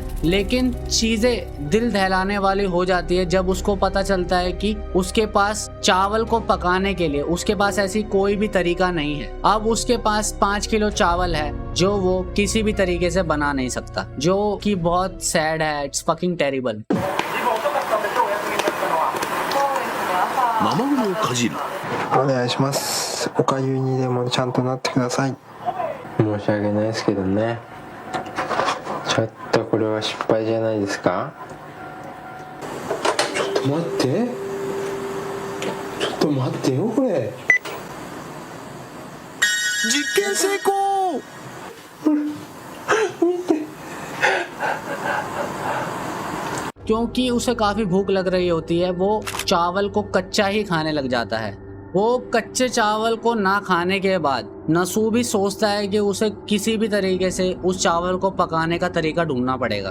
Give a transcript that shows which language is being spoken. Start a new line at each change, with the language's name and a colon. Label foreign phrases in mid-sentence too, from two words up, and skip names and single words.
Hindi: लेकिन चीजें दिल दहलाने वाली हो जाती है जब उसको पता चलता है कि उसके पास चावल को पकाने के लिए उसके पास ऐसी कोई भी तरीका नहीं है। अब उसके पास 5 किलो चावल है जो वो किसी भी तरीके से बना नहीं सकता, जो कि बहुत सैड है।
English: it's fucking terrible.
Japanese: ママグロをかじる。お願いします。おかゆにでもちゃんとなってください。申し訳ないですけどね。ちょっとこれは失敗じゃないですか。ちょっと待って。ちょっと待ってよこれ。実験成功。見て。
Hindi: क्योंकि उसे काफी भूख लग रही होती है, वो चावल को कच्चा ही खाने लग जाता है। वो कच्चे चावल को ना खाने के बाद नसूबी सोचता है कि उसे किसी भी तरीके से उस चावल को पकाने का तरीका ढूंढना पड़ेगा।